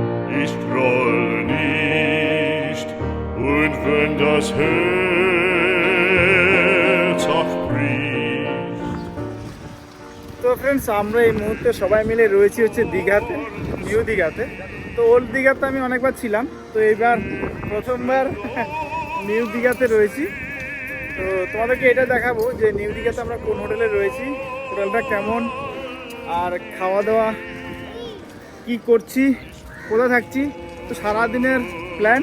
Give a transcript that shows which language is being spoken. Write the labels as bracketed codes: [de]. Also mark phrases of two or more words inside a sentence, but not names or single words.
[de] Ich grolle nicht, und wenn das Herz auch bricht. [bn] তো ফ্রেন্ডস, আমরা এই মুহূর্তে সবাই মিলে রয়েছি হচ্ছে দীঘাতে, নিউ দীঘাতে। তো ওল্ড দীঘাতে আমি অনেকবার ছিলাম, তো এইবার প্রথমবার নিউ দীঘাতে রয়েছি। তো তোমাদেরকে এটা দেখাবো যে নিউ দীঘাতে আমরা কোন হোটেলে রয়েছি, হোটেলটা কেমন, আর খাওয়া দাওয়া কি করছি, কোথায় থাকছি, তো সারাদিনের প্ল্যান।